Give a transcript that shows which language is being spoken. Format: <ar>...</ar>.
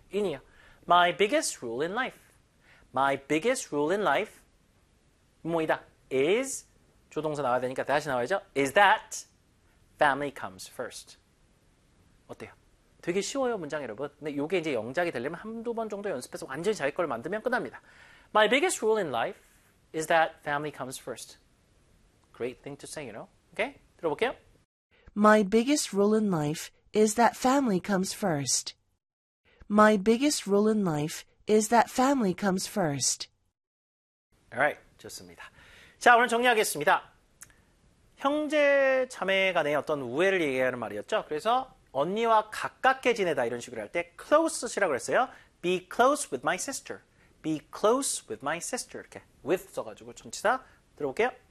<en>in이요 my biggest rule in life My biggest rule in life</en> <ko>뭐이다? is 조동사 나와야 되니까 다시 나와야죠.</ko> <en>is that family comes first.</en> <ko>어때요? 되게 쉬워요, 문장 여러분. 근데 요게 이제 영작이 되려면 한두 번 정도 연습해서 완전히 자기 걸 만들면 끝납니다.</ko> <en>My biggest rule in life is that family comes first. Great thing to say, you know. Okay?</en> <ko>들어볼게요.</ko> <en>My biggest rule in life is that family comes first. My biggest rule in life is that family comes first.</en> <ko>Alright, 좋습니다. 자, 오늘 정리하겠습니다. 형제, 자매 간의 어떤 우애를 얘기하는 말이었죠. 그래서 언니와 가깝게 지내다 이런 식으로 할 때 close시라고 그랬어요.</ko> <en>Be close with my sister. Be close with my sister.</en> <ko>이렇게 with 써가지고 전치사 들어볼게요.</ko>